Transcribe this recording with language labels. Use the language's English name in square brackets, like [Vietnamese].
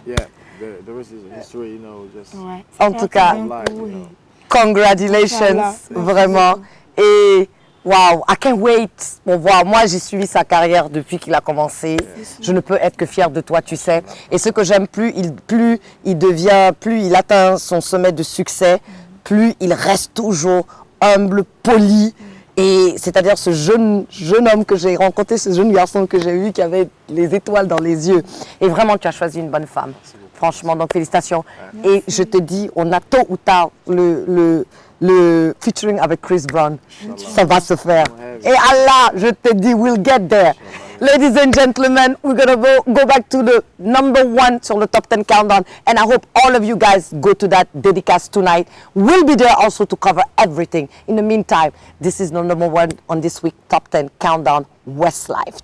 [English] Yeah, the rest is history, you know. Just [French] en tout cas, [English] life, you know. Congratulations, vraiment. [French] Et wow, [English] I can't wait [French] pour voir. Moi, j'ai suivi sa carrière depuis qu'il a commencé. Je ne peux être que fière de toi, tu sais. Et ce que j'aime, plus il atteint son sommet de succès, plus il reste toujours humble, poli. Et c'est-à-dire ce jeune homme que j'ai rencontré, ce jeune garçon que j'ai vu qui avait les étoiles dans les yeux. Et vraiment, tu as choisi une bonne femme. Franchement, donc félicitations. Et je te dis, on a tôt ou tard le featuring avec Chris Brown. Ça va se faire. Et Allah, je te dis, [English] we'll get there. Ladies and gentlemen, we're going to go back to the #1 [French] sur le [English] Top 10 Countdown. And I hope all of you guys go to that dédicace tonight. We'll be there also to cover everything. In the meantime, this is the #1 on this week Top 10 Countdown, Westlife.